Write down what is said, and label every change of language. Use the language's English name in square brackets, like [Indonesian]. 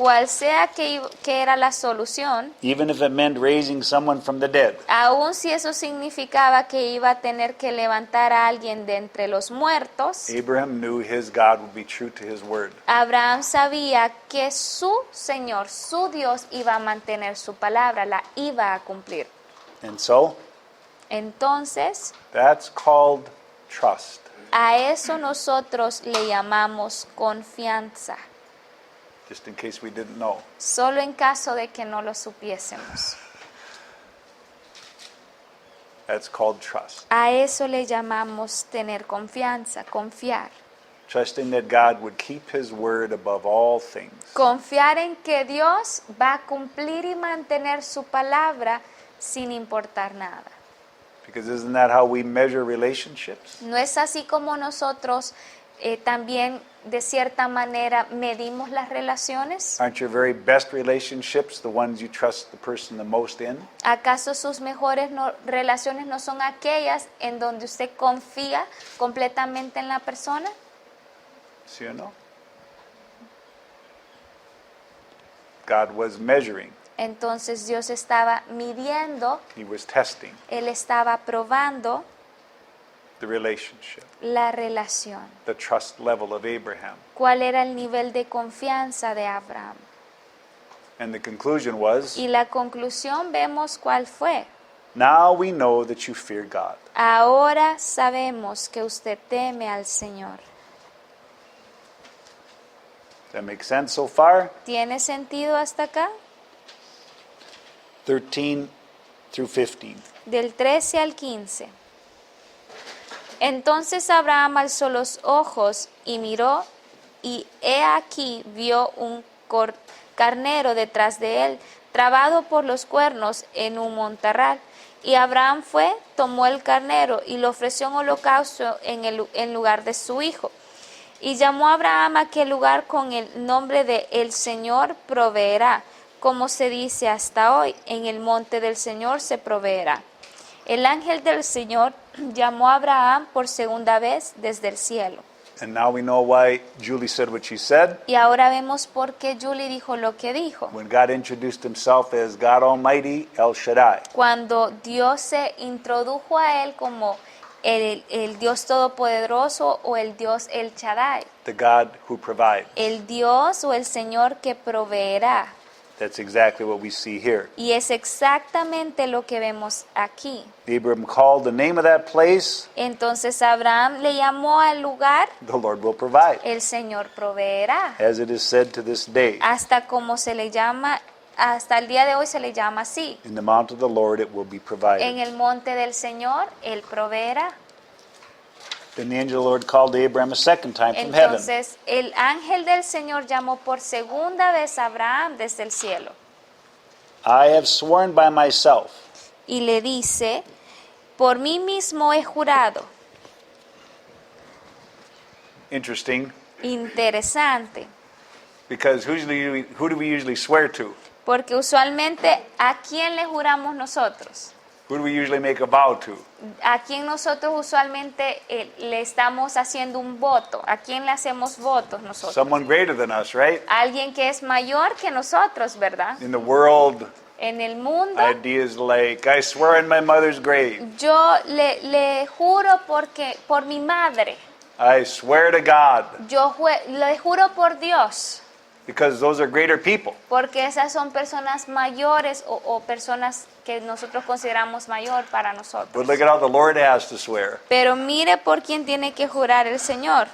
[Spanish] Cual sea que era la solución, [English] even if it meant raising someone from the dead, [Spanish] aun si eso significaba que iba a tener que levantar a alguien de entre los muertos, [English] Abraham knew his God would be true to his word. [Spanish] Abraham sabía que su Señor, su Dios, iba a mantener su palabra, la iba a cumplir. [English] And so, [Spanish] Entonces, [English] that's called trust. [Spanish] a eso nosotros le llamamos confianza, [English] Just in case we didn't know. [Spanish] solo en caso de que no lo supiésemos. [English] That's called trust. [Spanish] A eso le llamamos tener confianza, confiar. [English] Trusting that God would keep his word above all things. [Spanish] Confiar en que Dios va a cumplir y mantener su palabra sin importar nada. [English] Because isn't that how we measure relationships? [Spanish] ¿No es así como nosotros también de cierta manera medimos las relaciones? [English] Aren't your very best relationships the ones you trust the person the most in? [Spanish] ¿Acaso sus mejores relaciones no son aquellas en donde usted confía completamente en la persona? ¿Sí o no? [English] God was measuring. [Spanish] Entonces Dios estaba midiendo, [English] He was testing [Spanish] Él estaba probando [English] the relationship, [Spanish] la relación. [English] the trust level of Abraham. [Spanish] ¿Cuál era el nivel de confianza de Abraham? [English] And the conclusion was, [Spanish] Y la conclusión vemos cuál fue. [English] now we know that you fear God. [Spanish] Ahora sabemos que usted teme al Señor. [English] Does that make sense so far? [Spanish] ¿Tiene sentido hasta acá? [English] 13 through 15. [Spanish] Del 13 al 15. Entonces Abraham alzó los ojos y miró, y he aquí vio un carnero detrás de él, trabado por los cuernos en un montarral. Y Abraham fue, tomó el carnero y lo ofreció en holocausto en lugar de su hijo. Y llamó a Abraham a aquel lugar con el nombre de El Señor proveerá, como se dice hasta hoy, en el monte del Señor se proveerá. El ángel del Señor llamó a Abraham por segunda vez desde el cielo. [English] And now we know why Julie said what she said. [Spanish] Y ahora vemos por qué Julie dijo lo que dijo. [English] When God introduced himself as God Almighty, El Shaddai. [Spanish] Cuando Dios se introdujo a él como el Dios Todopoderoso o el Dios El Shaddai, [English] The God who provides. [Spanish] el Dios o el Señor que proveerá. [English] That's exactly what we see here. [Spanish] Y es exactamente lo que vemos aquí. [English] Abraham called the name of that place, [Spanish] Entonces Abraham le llamó al lugar, [English] the Lord will provide, [Spanish] el Señor proveerá. [English] as it is said to this day. [Spanish] Hasta como se le llama, hasta el día de hoy se le llama así. [English] In the mount of the Lord it will be [Spanish] En [English] provided. [Spanish] el monte del Señor, Él proveerá. [English] Then the angel of the Lord called to Abraham a second time from heaven. [Spanish] Entonces el ángel del Señor llamó por segunda vez a Abraham desde el cielo [English] I have sworn by myself, [Spanish] y le dice, por mí mismo he jurado. [English] interesting, [Spanish] Interesante, [English] because who do we usually swear to? [Spanish] porque usualmente ¿a quién le juramos nosotros? [English] Who do we usually make a vow to? [Spanish] ¿A quién nosotros usualmente le estamos haciendo un voto? ¿A quién le hacemos votos nosotros? [English] Someone greater than us, right? [Spanish] Alguien que es mayor que nosotros, ¿verdad? [English] In the world, [Spanish] En el mundo, [English] ideas like, I swear in my mother's grave, [Spanish] yo le juro por mi madre. [English] I swear to God, [Spanish] Le juro por Dios, [English] because those are greater people. [Spanish] porque esas son personas mayores o personas que nosotros consideramos mayor para nosotros. [English] But look at how the Lord has to swear. [Spanish] Pero mire por quién tiene que jurar el Señor.